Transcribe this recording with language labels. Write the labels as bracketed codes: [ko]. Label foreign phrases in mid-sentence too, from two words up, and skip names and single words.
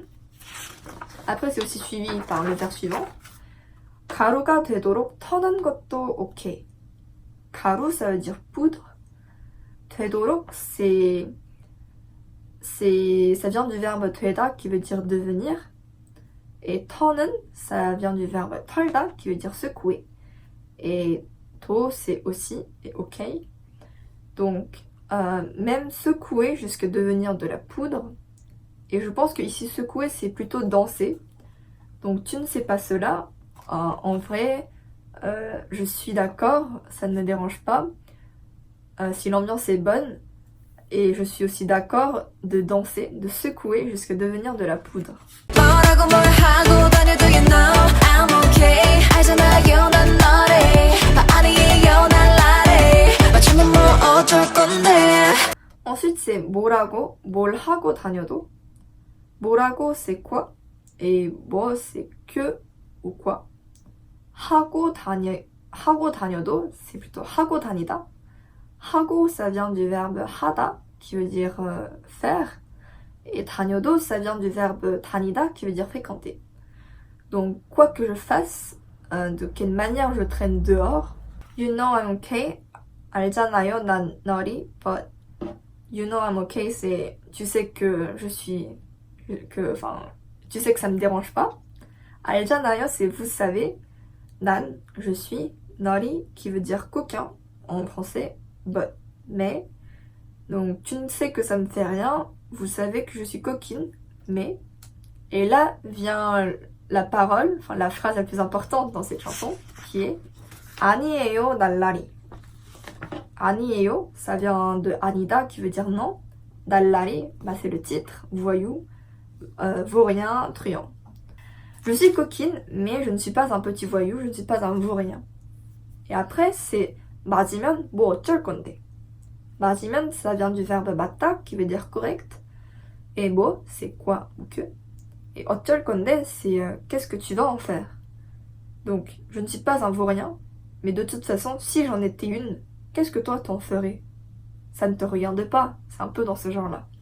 [fr] Après, c'est aussi suivi par le vers suivant. [ko] 가루가 되도록 터는 것도 ok. 가루, [fr] ça veut dire poudre. 되도록, ça vient du verbe 되다 qui veut dire devenir. Et 터는, ça vient du verbe 털다 qui veut dire secouer. Et 도, c'est aussi, et ok. Donc, même secouer jusqu'à devenir de la poudre. Et je pense que ici secouer, c'est plutôt danser. Donc, tu ne sais pas cela. En vrai, je suis d'accord, ça ne me dérange pas. Si l'ambiance est bonne. Et je suis aussi d'accord de danser, de secouer jusqu'à devenir de la poudre. [ko] 뭐라고 뭘 하고 다녀도 [en] you know I'm okay. [ko] 알잖아요 난 너래 아니에요 난 나래 맞추면 뭐 어쩔 건데. [fr] Ensuite, c'est [ko] 뭐라고, 뭘 하고 다녀도. [fr] 뭐라고, c'est quoi. Et 뭐, c'est que ou quoi. [ko] 하고 다녀도, [fr] c'est plutôt [ko] 하고 다니다. [fr] 하고, ça vient du verbe 하다, qui veut dire faire. Et 다녀도, ça vient du verbe 다니다, qui veut dire fréquenter. Donc, quoi que je fasse, de quelle manière je traîne dehors, [en] you know I'm okay, [ko] 알잖아요, 난 너리, [en] but you know I'm okay, [fr] c'est tu sais que je suis, tu sais que ça me dérange pas. 알잖아요, c'est vous savez, 난, je suis, 너리, qui veut dire coquin en français, but, mais. Donc, tu ne sais que ça me fait rien, vous savez que je suis coquine, mais. Et là vient la parole, enfin la phrase la plus importante dans cette chanson, qui est [ko] 아니에요, 날라리. [fr] 아니에요, ça vient de 아니다, qui veut dire non. 날라리, bah c'est le titre, voyou, vaurien, truand. Je suis coquine, mais je ne suis pas un petit voyou, je ne suis pas un vaurien. Et après, c'est [ko] 맞으면 뭐 어쩔 건데. [fr] 맞으면, ça vient du verbe 맞다, qui veut dire correct. Et 뭐, c'est quoi ou que. Et [ko] 어쩔 건데, [fr] c'est qu'est-ce que tu vas en faire. Donc, je ne suis pas un vaurien, mais de toute façon, si j'en étais une, qu'est-ce que toi t'en ferais? Ça ne te regarde pas, c'est un peu dans ce genre-là.